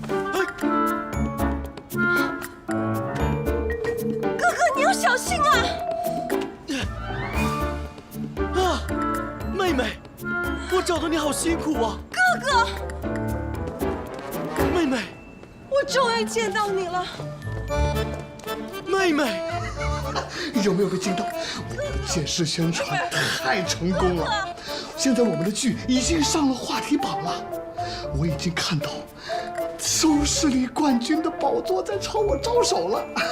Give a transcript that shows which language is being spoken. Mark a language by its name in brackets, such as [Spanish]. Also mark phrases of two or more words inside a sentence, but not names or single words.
[Chinese] 哥哥，你要小心啊！妹妹，我找得你好辛苦啊。哥哥，妹妹，我終於見到你了。妹妹，有沒有被驚到？我們的電視宣傳太成功了，現在我們的劇已經上了話題榜了。我已經看到收視率冠軍的寶座在朝我招手了。